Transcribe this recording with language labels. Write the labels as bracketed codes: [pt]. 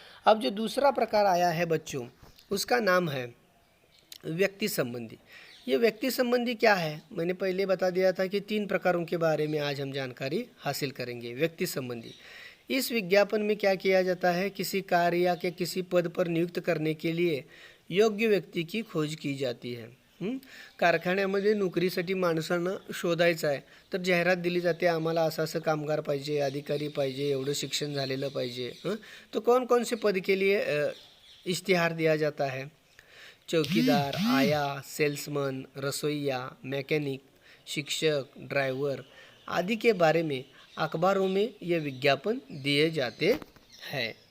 [hi] अब जो दूसरा प्रकार आया है बच्चों, उसका नाम है व्यक्ति संबंधी। ये व्यक्ति संबंधी क्या है, मैंने पहले बता दिया था कि 3 प्रकारों के बारे में आज हम जानकारी हासिल करेंगे। व्यक्ति संबंधी, इस विज्ञापन में क्या किया जाता है, किसी कार्य या के किसी पद पर नियुक्त करने के लिए योग्य व्यक्ती की खोज की जाती है। [mr] कारखान्यामध्ये नोकरीसाठी माणसांना शोधायचं आहे तर जाहिरात दिली जाते, आम्हाला असं असं कामगार पाहिजे, अधिकारी पाहिजे, एवढं शिक्षण झालेलं पाहिजे। [hi] तो कौन कौन से पद के लिए इश्तिहार दिया जाता है, चौकीदार, आया, सेल्समैन, रसोइया, मैकेनिक, शिक्षक, ड्राइवर आदि के बारे में अखबारों में ये विज्ञापन दिए जाते हैं।